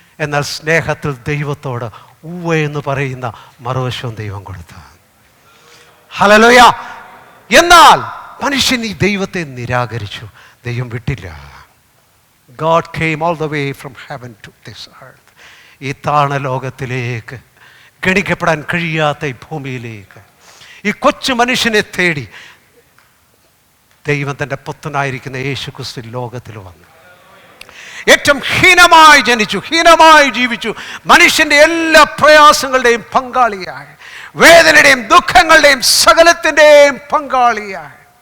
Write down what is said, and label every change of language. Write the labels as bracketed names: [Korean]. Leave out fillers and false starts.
[Malayalam] എന്നാൽ സ്നേഹത്തിൽ ദൈവത്തോട് ഉവ്വ എന്ന് പറയുന്ന മറുവശവും ദൈവം കൊടുത്തു. ഹല്ലേലൂയ. എന്നാൽ മനുഷ്യൻ ഈ ദൈവത്തെ നിരാകരിച്ചു. ദൈവം വിട്ടില്ല. [English] God came all the way from heaven to this earth. [Malayalam] ഈ താണ ലോകത്തിലേക്ക്, ഗണിക്കപ്പെടാൻ കഴിയാത്ത ഈ ഭൂമിയിലേക്ക് ഈ കൊച്ചു മനുഷ്യനെ തേടി ദൈവം തൻ്റെ പുത്രനായിരിക്കുന്ന യേശു ക്രിസ്തു ലോകത്തിൽ വന്നു. ഏറ്റവും ഹീനമായി ജനിച്ചു, ഹീനമായി ജീവിച്ചു. മനുഷ്യൻ്റെ എല്ലാ പ്രയാസങ്ങളുടെയും പങ്കാളിയായി, വേദനയുടെയും ദുഃഖങ്ങളുടെയും സകലത്തിൻ്റെയും പങ്കാളിയായി.